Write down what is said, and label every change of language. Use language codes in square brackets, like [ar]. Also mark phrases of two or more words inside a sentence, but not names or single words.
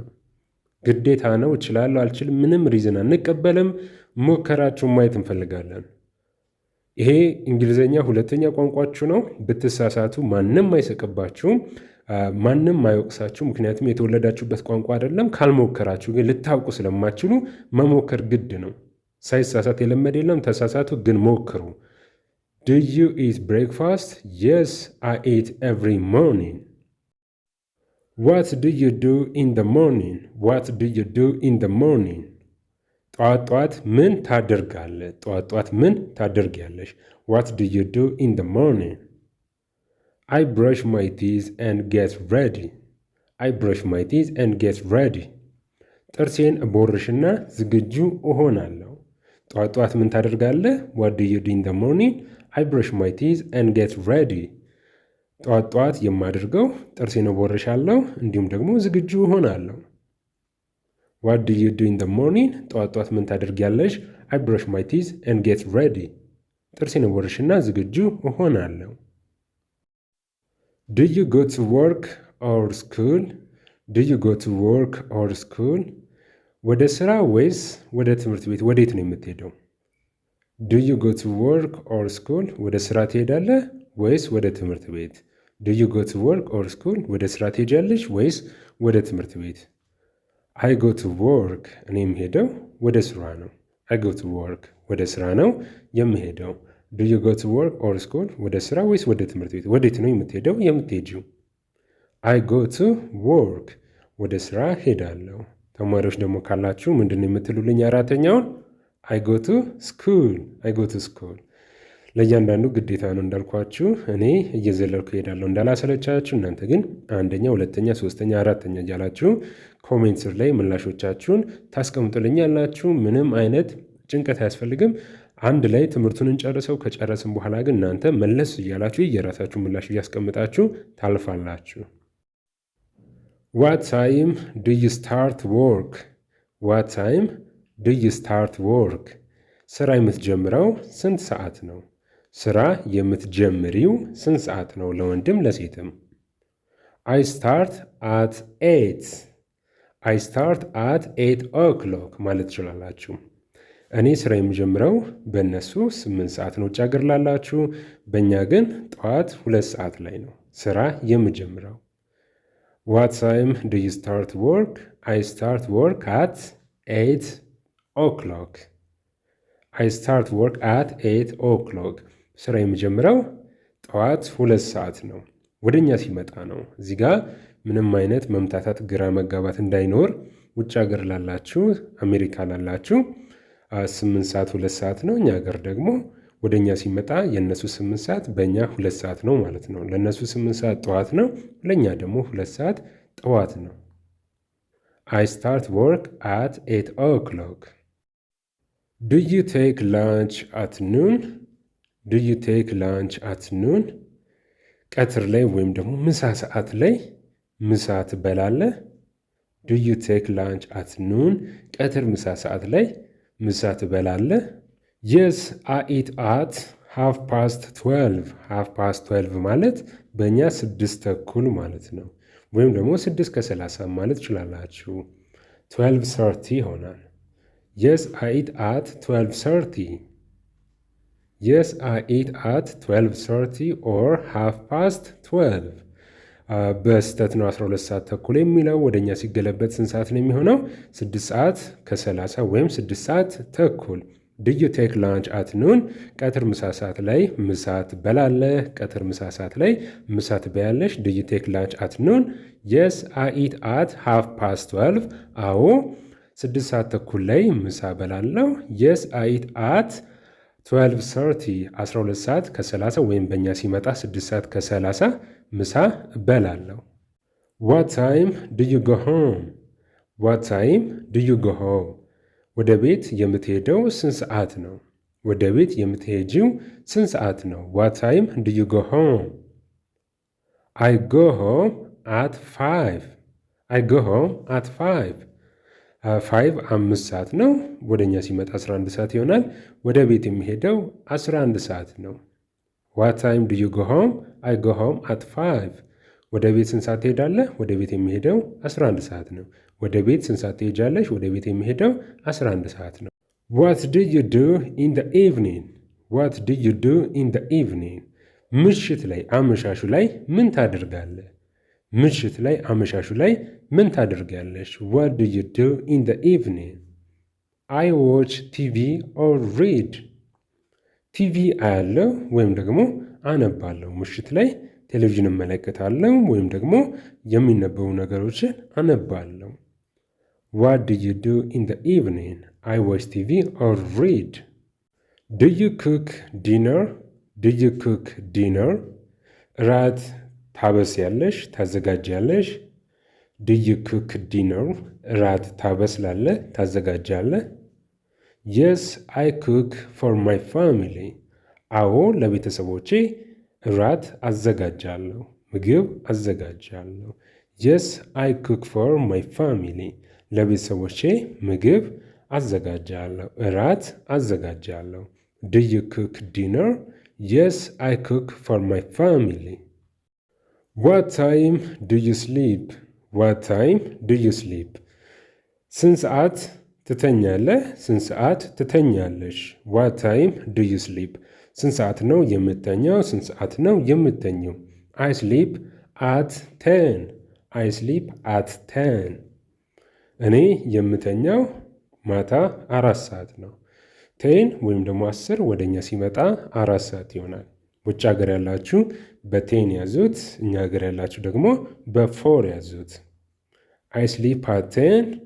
[am] ነው። እችላለሁ አልችልም፣ ምንም ሪዝን አንቀበልም። ሞከራችሁ ማየት እንፈልጋለን። ይሄ እንግሊዝኛ ሁለተኛ ቋንቋችሁ ነው። ብትሳሳቱ ማንም አይሰቅባችሁም፣ ማንም አይወቅሳችሁ። ምክንያቱም የተወለዳችሁበት ቋንቋ አይደለም። ካልሞከራችሁ ግን ልታውቁ ስለማችሉ መሞከር ግድ ነው። ሳይሳሳት የለመደ የለም። ተሳሳቱ ግን ሞክሩ። [en] Do you eat breakfast? Yes, I eat every morning. What do you do in the morning? What do you do in the morning? [am] ጠዋት ምን ታደርጋለህ? ጠዋት ምን ታደርጊያለሽ? [en] What do you do in the morning? I brush my teeth and get ready. I brush my teeth and get ready. [am] ጥርሴን እቦርሽና ዝግጁ እሆናለሁ። ጠዋት ምን ታደርጋለህ? [en] What do you do in the morning? I brush my teeth and get ready. [am] ጠዋት የማደርገው ጥርሴን እቦርሻለሁ እንዲሁም ደግሞ ዝግጁ እሆናለሁ። [en] What do you do in the morning? [am] ጠዋት ምን ታደርጊያለሽ? [en] I brush my teeth and get ready. [am] ጥርሴን እቦርሽና ዝግጁ እሆናለሁ። [en] Do you go to work or school? Do you go to work or school? [am] ወደ ስራ ወይስ ወደ ትምህርት ቤት ወዴት ነው የምትሄደው? [en] Do you go to work or school? [am] ወደ ስራ ትሄዳለህ ወይስ ወደ ትምህርት ቤት? [en] Do you go to work or school? [am] ወደ ስራ ትሄጃለሽ ወይስ ወደ ትምህርት ቤት? [en] I go to work. [am] እኔ የምሄደው ወደ ስራ ነው። [en] I go to work. [am] ወደ ስራ ነው የምሄደው። [en] Do you go to work or school? [am] ወደ ስራ ወይስ ወደ ትምህርት ቤት? ወዴት ነው የምትሄደው የምትሄጂው? [en] I go to work. [am] ወደ ስራ ሄዳለሁ። ተማሪዎች ደግሞ ካላችሁ ምንድን ነው የምትሉልኝ? [en] አራተኛውን I go to school. I go to school. [am] ለእያንዳንዱ ግዴታ ነው እንዳልኳችሁ። እኔ እየዘለልኩ ሄዳለሁ እንዳላሰለቻችሁ። እናንተ ግን አንደኛ፣ ሁለተኛ፣ ሶስተኛ፣ አራተኛ እያላችሁ ኮሜንት ስር ላይ ምላሾቻችሁን ታስቀምጡልኛላችሁ። ምንም አይነት ጭንቀት አያስፈልግም። አንድ ላይ ትምህርቱን እንጨርሰው። ከጨረስን በኋላ ግን እናንተ መለስ እያላችሁ የራሳችሁ ምላሽ እያስቀምጣችሁ ታልፋላችሁ። [en] What time do you start work? What time do you start work? [am] ስራ የምትጀምረው ስንት ሰዓት ነው? ስራ የምትጀምሪው ስንት ሰዓት ነው? ለወንድም ለሴትም። [en] I start at 8. I start at 8 o'clock [am] ማለት ትችላላችሁ። እኔ ስራ የምጀምረው በእነሱ 8 ሰዓት ነው። ውጭ ሀገር ላላችሁ በእኛ ግን ጠዋት 2 ሰዓት ላይ ነው ስራ የምጀምረው። [en] What time do you start work? I start work at 8 o'clock. I start work at 8 o'clock. ስራ የምጀምረው ጠዋት 2 ሰዓት ነው። ወደኛ ሲመጣ ነው። እዚህ ጋር ምንም አይነት መምታታት፣ ግራ መጋባት እንዳይኖር ውጭ ሀገር ላላችሁ አሜሪካ ላላችሁ 8 ሰዓት 2 ሰዓት ነው። እኛ ሀገር ደግሞ ወደ እኛ ሲመጣ የእነሱ 8 ሰዓት በእኛ 2 ሰዓት ነው ማለት ነው። ለእነሱ 8 ሰዓት ጠዋት ነው፣ ለእኛ ደግሞ 2 ሰዓት ጠዋት ነው። I start work at 8 o'clock. Do you take lunch at noon? Do you take lunch at noon? [am] ቀትር ላይ ወይም ደግሞ ምሳ ሰዓት ላይ ምሳ ትበላለህ? [en] Do you take lunch at noon? [am] ቀትር ምሳ ሰዓት ላይ ምሳ ትበላለህ? [en] Yes, I eat at 12:30. [am] 12:30 ማለት በእኛ 6 ተኩል ማለት ነው። ወይም ደግሞ 6:30 ማለት ትችላላችሁ። 12:30 ይሆናል። [en] Yes, I eat at 12:30. Yes, I eat at 12:30 or 12:30. [am] በስተት ነው 12 ሰዓት ተኩል የሚለው ወደ እኛ ሲገለበት ስንት ሰዓት ነው የሚሆነው? 6 ሰዓት ከ30 ወይም 6 ሰዓት ተኩል። [en] Do you take lunch at noon? [am] ቀትር ምሳ ሰዓት ላይ ምሳ ትበላለህ? ቀትር ምሳ ሰዓት ላይ ምሳ ትበያለሽ? [en] Do you take lunch at noon? Yes, I eat at 12:30. [am] አዎ 6 ሰዓት ተኩል ላይ ምሳ በላለሁ። [en] Yes, I eat at 12:30. [am] 12 ሰዓት ከ30 ወይም በእኛ ሲመጣ 6 ሰዓት ከ30 ምሳ በላለሁ። [en] What time do you go home? What time do you go home? [am] ወደ ቤት የምትሄደው ስንት ሰዓት ነው? ወደ ቤት የምትሄጂው ስንት ሰዓት ነው? [en] What time do you go home? I go home at 5. I go home at 5. [am] 5 ሰዓት ነው። ወደ እኛ ሲመጣ 11 ሰዓት ይሆናል። ወደ ቤት የሚሄደው 11 ሰዓት ነው። [en] What time do you go home? I go home at 5. [am] ወደ ቤት ስንት ሰዓት ትሄዳለህ? ወደ ቤት የሚሄደው 11 ሰዓት ነው። ወደ ቤት ስንት ሰዓት ትሄጃለሽ? ወደ ቤት የሚሄደው 11 ሰዓት ነው። [en] What do you do in the evening? What do you do in the evening? [am] ምሽት ላይ አመሻሹ ላይ ምን ታደርጋለህ? ምሽት ላይ አመሻሹ ላይ ምን ታደርጋለሽ? [en] What do you do in the evening? I watch TV or read. [am] ቲቪ አያለሁ ወይም ደግሞ አነባለሁ። ምሽት ላይ ቴሌቪዥን እመለከታለሁ ወይም ደግሞ የሚነበቡ ነገሮችን አነባለሁ። [en] What do you do in the evening? I watch TV or read. Do you cook dinner? Do you cook dinner? [am] ራት ታበስያለሽ? ታዘጋጃለሽ? [en] Do you cook dinner? [am] ራት ታበስላለህ? ታዘጋጃለህ? [en] Yes, I cook for my family. [am] አዎ ለቤተሰቦቼ ራት አዘጋጃለሁ፣ ምግብ አዘጋጃለሁ። [en] Yes, I cook for my family. [am] ለቤተሰቦቼ ምግብ አዘጋጃለሁ፣ እራት አዘጋጃለሁ። [en] Do you cook dinner? Yes, I cook for my family. What time do you sleep? What time do you sleep? [am] ስንት ሰዓት ትተኛለህ? ስንት ሰዓት ትተኛለሽ? [en] What time do you sleep? [am] ስንት ሰዓት ነው የምተኛው? ስንት ሰዓት ነው የምተኘው? [en] I sleep at 10. I sleep at 10. [am] እኔ የምተኛው ማታ 4 ሰዓት ነው። 10 ወይም ደግሞ 10 ወደ እኛ ሲመጣ 4 ሰዓት ይሆናል። ውጭ ሀገር ያላችሁ በ10 ያዙት፣ እኛ ሀገር ያላችሁ ደግሞ በ4 ያዙት። [en] I sleep at 10.